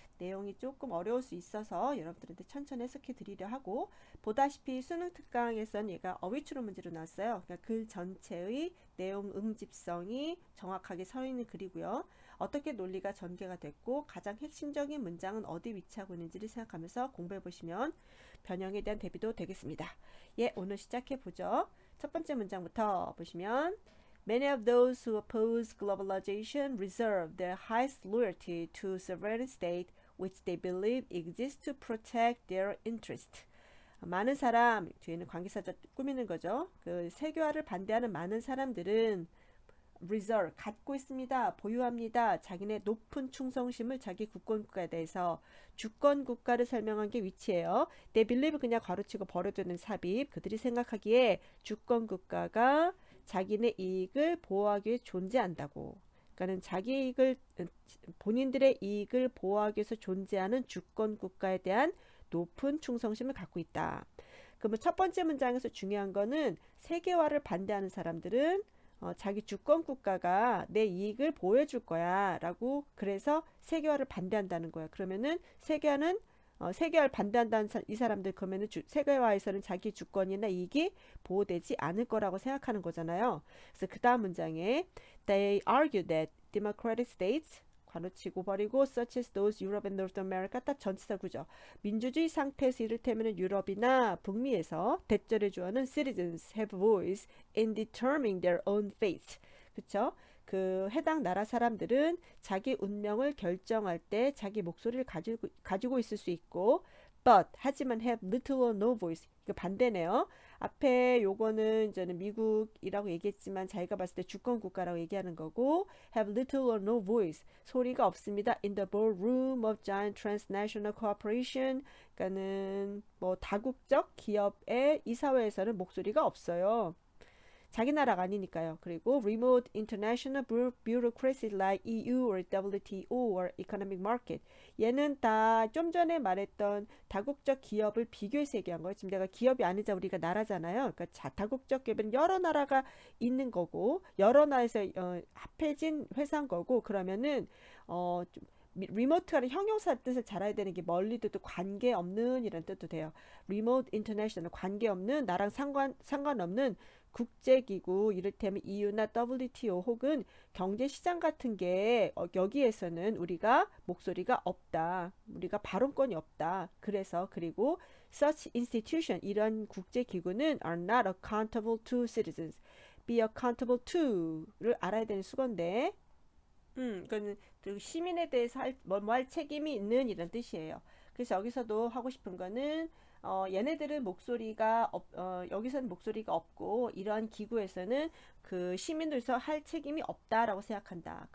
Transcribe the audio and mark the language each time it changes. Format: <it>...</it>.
<ko>내용이 조금 어려울 수 있어서 여러분들한테 천천히 해석해 드리려 하고, 보다시피 수능 특강에서는 얘가 어휘추론 문제로 나왔어요. 그러니까 글 전체의 내용 응집성이 정확하게 서 있는 글이고요. 어떻게 논리가 전개가 됐고 가장 핵심적인 문장은 어디 위치하고 있는지를 생각하면서 공부해 보시면 변형에 대한 대비도 되겠습니다. 예, 오늘 시작해 보죠. 첫 번째 문장부터 보시면</ko> <en>Many of those who oppose globalization reserve their highest loyalty to sovereign state which they believe exists to protect their interest.</en> <ko>많은 사람, 뒤에는 관계사절 꾸미는 거죠. 그 세계화를 반대하는 많은 사람들은 reserve 갖고 있습니다. 보유합니다. 자기네 높은 충성심을 자기 국권국가에 대해서 주권 국가를 설명한 게 위치예요.</ko> <en>They believe</en> <ko>그냥 괄호치고 버려두는 삽입. 그들이 생각하기에 주권 국가가 자기네 이익을 보호하기 위해 존재한다고. 그러니까는 자기 이익을 본인들의 이익을 보호하기 위해서 존재하는 주권 국가에 대한 높은 충성심을 갖고 있다. 그러면 첫 번째 문장에서 중요한 거는 세계화를 반대하는 사람들은 자기 주권 국가가 내 이익을 보호해 줄 거야 라고 그래서 세계화를 반대한다는 거야. 그러면은 세계화를 반대한다는 이 사람들 그러면은 세계화에서는 자기 주권이나 이익이 보호되지 않을 거라고 생각하는 거잖아요.</ko> <en>그래서 그 다음 문장에 They argue that democratic states</en> <ko>관우치고 버리고</ko> <en>such as those Europe and North America</en> <ko>딱 전치사 구조. 민주주의 상태에서 이를테면 유럽이나 북미에서 대절해 주어는</ko> <en>citizens have voice in determining their own fate.</en> <ko>그쵸? 그 해당 나라 사람들은 자기 운명을 결정할 때 자기 목소리를 가지고 있을 수 있고 하지만</ko> <en>have little or no voice.</en> <ko>그 반대네요. 앞에 요거는 저는 미국이라고 얘기했지만 자기가 봤을 때 주권 국가라고 얘기하는 거고</ko> <en>have little or no voice.</en> <ko>소리가 없습니다.</ko> <en>In the boardroom of giant transnational corporation.</en> <ko>그러니까는 뭐 다국적 기업의 이사회에서는 목소리가 없어요. 자기 나라가 아니니까요.</ko> <en>그리고 remote international bureaucracies like EU or WTO or economic market.</en> <ko>얘는 다 좀 전에 말했던 다국적 기업을 비교해서 얘기한 거예요. 지금 내가 기업이 아니자 우리가 나라잖아요. 그러니까 다국적 기업은 여러 나라가 있는 거고 여러 나라에서 합해진 회사인 거고 그러면은 좀 리모트라는 형용사 뜻을 잘 알아야 되는 게 멀리도 또 관계없는 이런 뜻도 돼요.</ko> <en>remote international</en> <ko>관계없는 나랑 상관없는 국제기구 이를테면 EU나 WTO 혹은 경제시장 같은 게 여기에서는 우리가 목소리가 없다. 우리가 발언권이 없다. 그래서 그리고</ko> <en>such institution</en> <ko>이런 국제기구는</ko> <en>are not accountable to citizens. be accountable to</en> <ko>를 알아야 되는 수건데 그거는 그 시민에 대해서 할 책임이 있는 이런 뜻이에요. 그래서 여기서도 하고 싶은 거는 얘네들은 여기서는 목소리가 없고 이러한 기구에서는 그 시민들서 할 책임이 없다라고 생각한다.</ko>